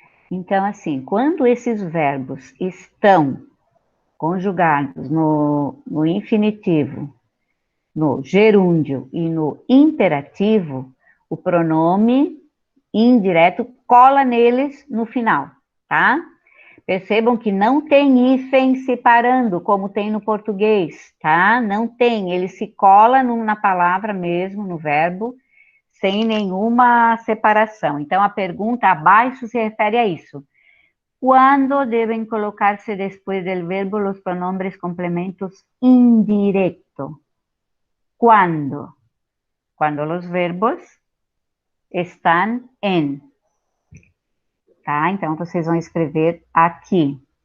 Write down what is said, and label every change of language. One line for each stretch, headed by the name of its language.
Portuguese: Então, assim, quando esses verbos estão conjugados no infinitivo, no gerúndio e no imperativo, o pronome indireto cola neles no final, tá? Percebam que não tem hífen separando, como tem no português, tá? Não tem, ele se cola na palavra mesmo, no verbo, sem nenhuma separação. Então, a pergunta abaixo se refere a isso.
Spanish: ¿Cuándo deben colocarse después del verbo los pronombres complementos indirecto? ¿Cuándo? Cuando los verbos están en.
Portuguese: Tá? Então, vocês vão escrever aqui.